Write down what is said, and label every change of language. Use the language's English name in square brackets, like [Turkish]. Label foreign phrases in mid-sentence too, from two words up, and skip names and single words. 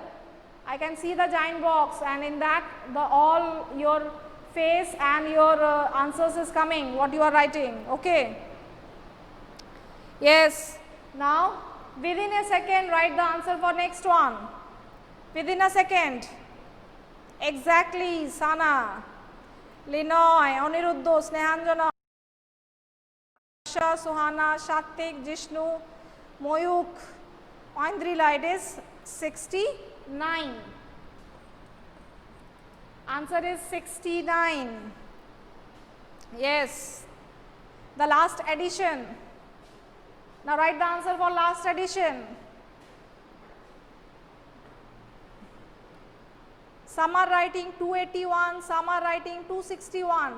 [English] I can see the giant box, and in that all your face and your answers is coming, what you are writing. Okay. Yes. Now, within a second, write the answer for next one. Within a second. Exactly, Sana, Linoy, Aniruddha, Snehanjana, Suhana, Shatik, Jishnu, Moyuk, Oindrila. It is 69. Answer is 69. Yes. The last addition. Now write the answer for last addition. Some are writing 281, some are writing 261.